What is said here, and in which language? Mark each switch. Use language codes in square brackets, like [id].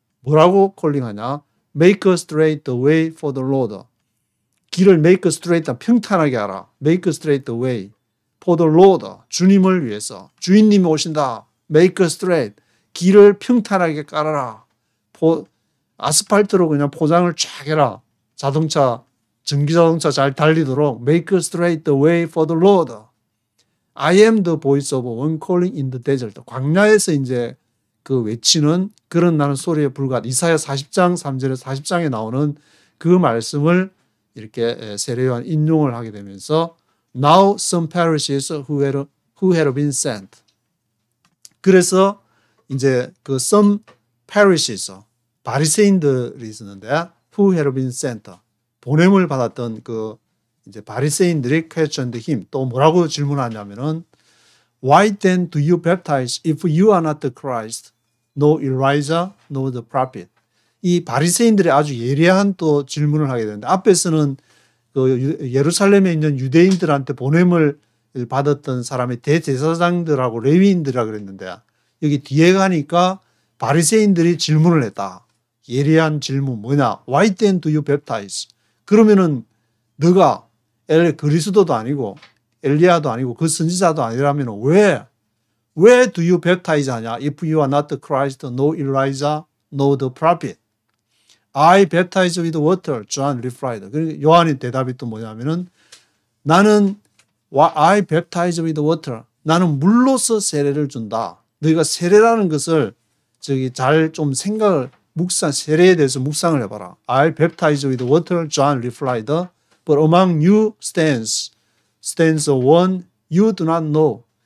[ko] 뭐라고 콜링하냐? [en] Make straight the way for the Lord. [ko] 길을 [en] make straight [ko] 평탄하게 하라. [en] Make straight the way for the Lord. [ko] 주님을 위해서. 주인님이 오신다. [en] Make straight. [ko] 길을 평탄하게 깔아라. 아스팔트로 그냥 포장을 쫙 해라. 자동차, 전기자동차 잘 달리도록 [en] Make straight the way for the Lord. I am the voice of one calling in the desert. [ko] 광야에서 이제 그 외치는 그런 나는 소리에 불과하다. 이사야 40장 3절에 40장에 나오는 그 말씀을 이렇게 세례 요한 인용을 하게 되면서 [en] Now some Pharisees who had been sent. [ko] 그래서 이제 그 [en] some Pharisees [ko] 바리새인들이 있었는데 [en] who had been sent [ko] 보냄을 받았던 그 이제 바리새인들이 [en] questioned him. [ko] 또 뭐라고 질문하냐면은 [en] Why then do you baptize if you are not the Christ, no Elijah, no the prophet? [ko] 이 바리새인들이 아주 예리한 또 질문을 하게 되는데 앞에서는 그 예루살렘에 있는 유대인들한테 보냄을 받았던 사람의 대제사장들하고 레위인들이라 그랬는데 여기 뒤에 가니까 바리새인들이 질문을 했다. 예리한 질문 뭐냐? [en] Why then do you baptize? [ko] 그러면은 너가 그리스도도 아니고 엘리야도 아니고 그 선지자도 아니라면 왜 [en] do you baptize [ko] 하냐? [en] If you are not the Christ, no Elijah, no the prophet. I baptize with water, John replied. [ko] 그러니까 요한의 대답이 또 뭐냐면은 나는 [en] I baptize with water. [ko] 나는 물로서 세례를 준다. 너희가 세례라는 것을 잘 좀 세례에 대해서 묵상을 해봐라. [en] I baptize with water, John replied. But among you stands one you do not know.